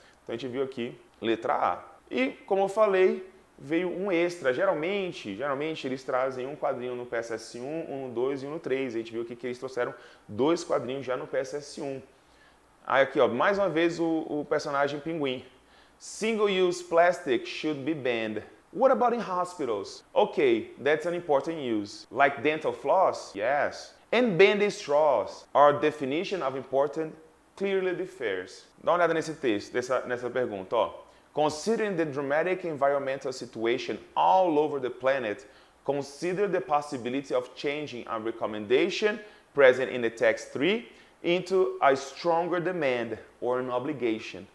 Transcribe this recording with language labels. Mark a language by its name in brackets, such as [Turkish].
[Portuguese] Então a gente viu aqui letra A. E como eu falei, veio um extra. Geralmente eles trazem um quadrinho no PSS1, um no 2 e um no 3. A gente viu aqui que eles trouxeram 2 quadrinhos já no PSS1. Aí aqui, ó, mais uma vez o personagem pinguim. [English] Single-use plastic should be banned. What about in hospitals? Okay, that's an important use. Like dental floss? Yes. And banned straws. Our definition of important clearly differs. [Portuguese] Dá uma olhada nesse texto, nessa pergunta, ó. [English] Considering the dramatic environmental situation all over the planet, consider the possibility of changing a recommendation present in the text 3 into a stronger demand or an obligation.